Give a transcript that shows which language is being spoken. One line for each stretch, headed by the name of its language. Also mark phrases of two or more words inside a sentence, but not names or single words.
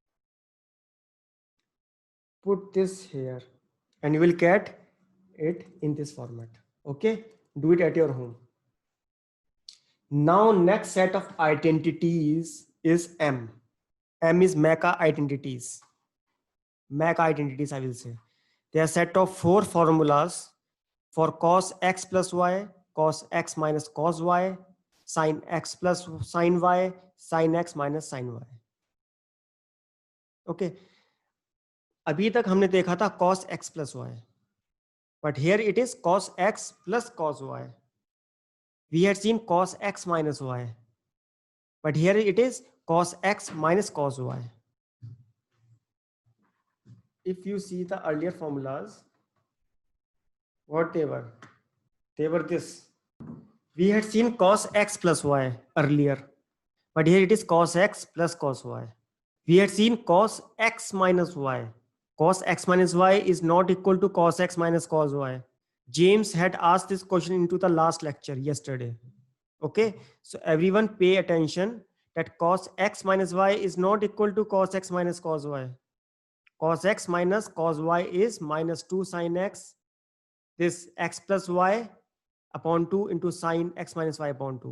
English: Put this here and you will get it in this format. Okay, do it at your home. Now next set of identities is M. M is Mecca identities. Mecca identities, I will say. They are a set of 4 formulas for cos x plus y, cos x minus cos y, sin x plus sin y, sin x minus sin y.
Hindi: Okay, अभी तक हमने देखा था
English: cos x plus y, but here it is cos x plus cos y. We had seen cos x minus y, but here it is cos x minus cos y. If you see the earlier formulas, what they were this. We had seen cos x plus y earlier, but here it is cos x plus cos y. We had seen cos x minus y. Cos x minus y is not equal to cos x minus cos y. James had asked this question into the last lecture yesterday. Okay, so everyone pay attention that cos x minus y is not equal to cos x minus cos y. Cos x minus cos y is minus 2 sin x, this x plus y upon 2 into sin x minus y upon 2.